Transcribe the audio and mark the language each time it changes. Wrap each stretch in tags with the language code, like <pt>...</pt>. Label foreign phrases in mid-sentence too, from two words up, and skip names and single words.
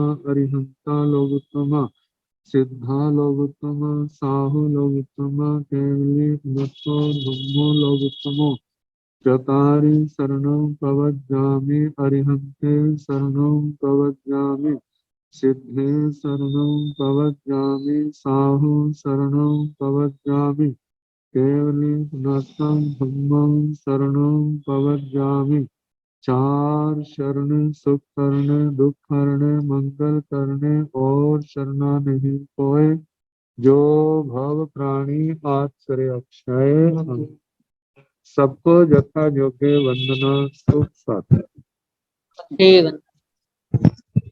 <pra>अरिहंता लोकोत्तमा सिद्धा लोकोत्तमा साहु लोकोत्तमा केवली मनतो धम्मो लोकोत्तमो चतारि शरणं प्रवज्जामि अरिहन्ते शरणं प्रवज्जामि सिद्धे शरणं प्रवज्जामि साहु शरणं प्रवज्जामि केवली पुनस्तं धम्मं शरणं प्रवज्जामि</pra> <hi>चार शरण सुख करने दुख करने मंगल करने और शरणा नहीं कोई जो भव प्राणी आश्रय अक्षय सबको यथा योग्य वंदना सुख साथ ठीक है।</hi>